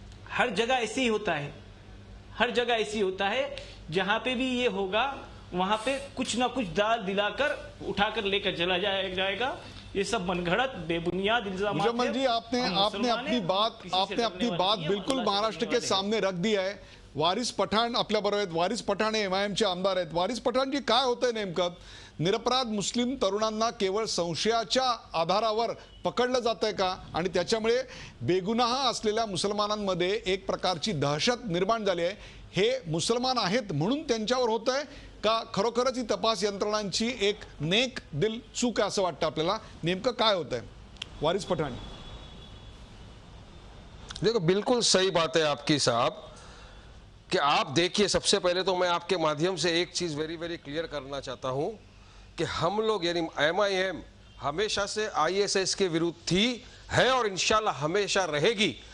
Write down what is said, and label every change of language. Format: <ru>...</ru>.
<hi>हर जगह ऐसे ही होता है, हर जगह ऐसी होता है। जहां पे भी ये होगा वहां पे कुछ ना कुछ दाल दिलाकर उठाकर लेकर चला जाएगा। ये सब मनगढ़ंत बेबुनियाद इल्जाम। मुजम्मिल जी, आपने अपनी बात बिल्कुल महाराष्ट्र के सामने रख दी है।</hi> <mr>वारिस पठाण आपल्या बरोबर आहेत। वारिस पठाण हे एमआयएमचे आमदार आहेत। वारिस पठाण जी, काय होतंय नेमकं? निरपराध मुस्लिम तरुणांना केवळ संशयाच्या आधारावर पकडलं जातंय का? आणि त्याच्यामुळे बेगुनाह असलेल्या मुसलमानांमध्ये एक प्रकारची दहशत निर्माण झाली आहे। हे मुसलमान आहेत म्हणून त्यांच्यावर होतंय का खरोखरच ही तपास यंत्रणांची एक नेक दिल चूक आहे असं वाटतं आपल्याला? नेमकं काय होतंय? वारिस पठाण,</mr> <hi>देखो बिल्कुल सही बात है आपकी साहब कि आप देखिए, सबसे पहले तो मैं आपके माध्यम से एक चीज़ वेरी वेरी क्लियर करना चाहता हूं कि हम लोग यानी एमआईएम हमेशा से आईएसआईएस के विरुद्ध थी, है और इंशाल्लाह हमेशा रहेगी।</hi>